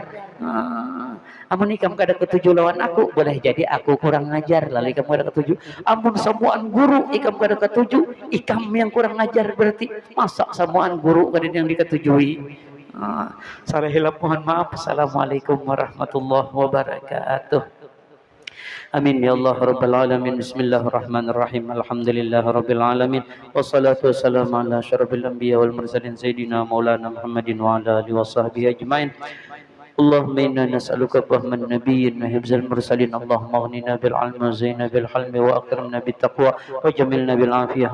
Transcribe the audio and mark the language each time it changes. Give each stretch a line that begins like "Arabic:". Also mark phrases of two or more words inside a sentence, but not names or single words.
Banjar: Amun ikam kada ketuju lawan aku, boleh jadi aku kurang ngajar, lalu ikam kada ketuju. Amun samuan guru ikam kada ketuju, ikam yang kurang ngajar, berarti masa samuan guru kada yang diketujui. Salah hilap, mohon maaf.
Arabic: السلام عليكم ورحمة الله وبركاته. آمين يا الله رب العالمين. بسم الله الرحمن الرحيم. الحمد لله رب العالمين. والصلاة والسلام على أشرف الأنبياء والمرسلين سيدنا ومولانا محمد وعلى آله وصحبه أجمعين. اللهم إنا نسألك فهم النبيين وحفظ المرسلين. اللهم اغننا بالعلم وزينا بالحلم وأكرمنا بالتقوى وجملنا بالعافية.